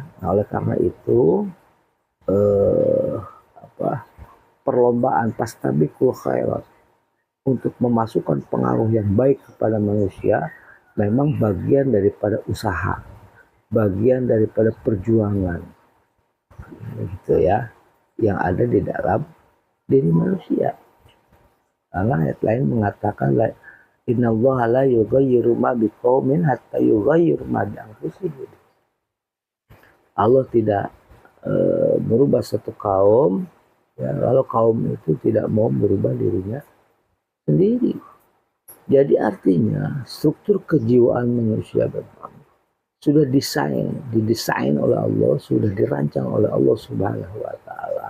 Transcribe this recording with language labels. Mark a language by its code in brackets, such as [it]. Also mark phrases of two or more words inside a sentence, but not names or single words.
[id] Nah, oleh karena itu perlombaan [ar] فاستبقوا الخيرات [id] untuk memasukkan pengaruh yang baik kepada manusia memang bagian daripada usaha, bagian daripada perjuangan, gitu ya, yang ada di dalam diri manusia. Karena ayat lain mengatakan [ar] إن الله لا يغير ما بقوم حتى يغيروا ما بأنفسهم. [id] Allah tidak merubah satu kaum, ya, kalau kaum itu tidak mau merubah dirinya sendiri. Jadi artinya struktur kejiwaan manusia memang sudah didesain oleh Allah, sudah dirancang oleh Allah [ar] سبحانه وتعالى.